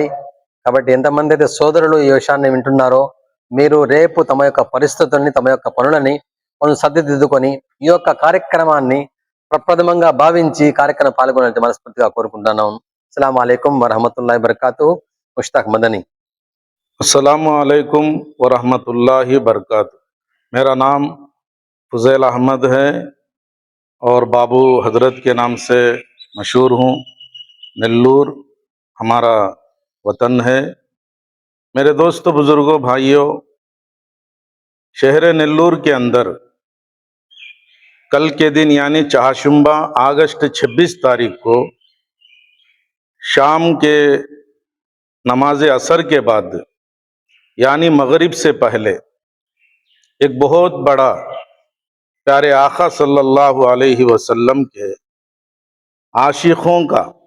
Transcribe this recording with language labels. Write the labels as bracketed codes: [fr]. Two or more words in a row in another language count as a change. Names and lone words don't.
[te] కాబట్టి ఎంతమంది అయితే సోదరులు ఈ విషయాన్ని వింటున్నారో, మీరు రేపు తమ యొక్క పరిస్థితుల్ని, తమ యొక్క పనులని మనం సర్దిదిద్దుకొని ఈ యొక్క కార్యక్రమాన్ని ప్రప్రథమంగా భావించి కార్యక్రమం పాల్గొనాలని మనస్ఫూర్తిగా కోరుకుంటున్నాం. [ar] السلام عليكم ورحمة الله وبركاته. ముష్తాక్ మదనీ. السلام عليكم ورحمة الله بركات. [hi] मेरा नाम फुज़ैल अहमद है और बाबू हजरत के नाम से मशहूर हूँ। नेल्लूर हमारा वतन है। मेरे दोस्तों, बुजुर्गों, भाइयों, शहर नेल्लूर के अंदर कल के दिन यानी चाहशुम्बा अगस्त 26 तारीख को शाम के नमाज असर के बाद यानी मगरिब से पहले एक बहुत बड़ा प्यारे आका [ar] صلى الله عليه وسلم [hi] के आशिकों का,